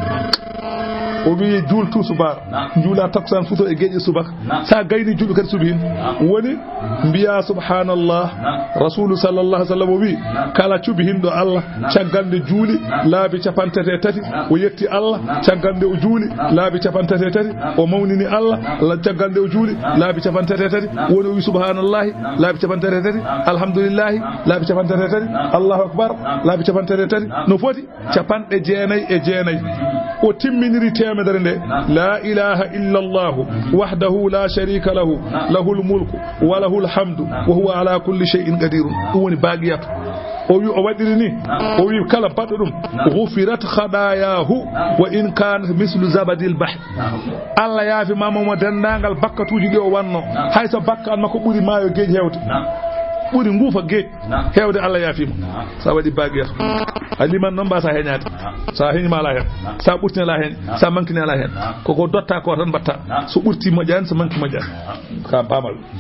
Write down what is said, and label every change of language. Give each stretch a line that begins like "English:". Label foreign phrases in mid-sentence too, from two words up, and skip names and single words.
Fula: o wi juul tu subaa juula taksan futo e geeje subak sa gayni juuɓe kadi subhin woni mbiya subhanallah
Arabic: رسول صلى الله عليه وسلم
Fula: wi kala cubihindo Allah caggalde juuli laabi capantete tati o yetti Allah caggalde o juuli laabi capantete tati o mawnini Allah caggalde o juuli laabi capantete tati woni o wi subhanallah laabi capantete tati alhamdulillah laabi capantete tati
Arabic: الله أكبر
Fula: laabi capantete tati no foti capanɗe jeenayi e jeenayi o timminiri temedere nde
Arabic: لا إله إلا الله وحده لا شريك له له الملك وله الحمد وهو على كل شيء قدير
Fula: ɗum woni baqiyatu o wi o waɗiri ni o wi kala baɗɗo ɗum
Arabic: غفرت خطاياه وإن كان مثل زبد البحر
Fula: Allah yaafi mamamo dendagal bakkatuji ɗi o wanno hayso bakkan makko ɓuri maayo geeji hewde ɓuri nguufa geej hewde Allah yaafimo sa waɗi baqiyatu aliman noon mbasa heñade sa heñima ala hen sa ɓurtini ala hen sa mankini ala hen koko dotta ko tan mbatta so ɓurti moƴani so manki moƴani ka pamal